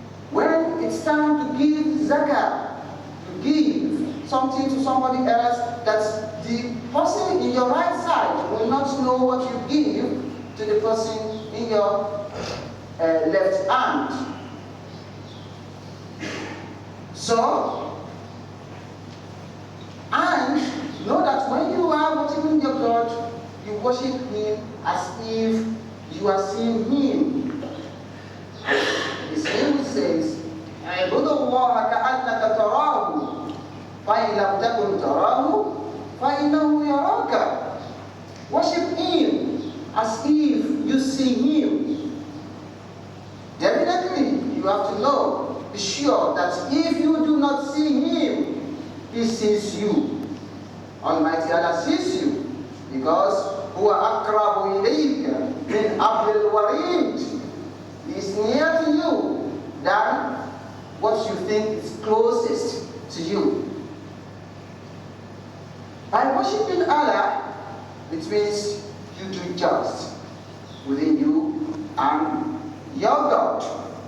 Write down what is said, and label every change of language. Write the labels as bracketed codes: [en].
[en] When it's time to give zakah, to give something to somebody else, that the person in your right side will not know what you give to the person in your left hand. So, and know that when you are worshiping your God, you worship Him as if you are seeing Him. The Bible says, [ar] اعبدوا الله كأنك تراه فإن لم تكن تراه فإنه يراك. [en] Worship Him as if you see Him. Definitely, you have to know, be sure that if you do not see Him, He sees you. Almighty Allah sees you, because [ar] هو أقرب إليك من حبل الوريد. [en] He is near to you than what you think is closest to you. By worshiping Allah, it means you do just within you and your God.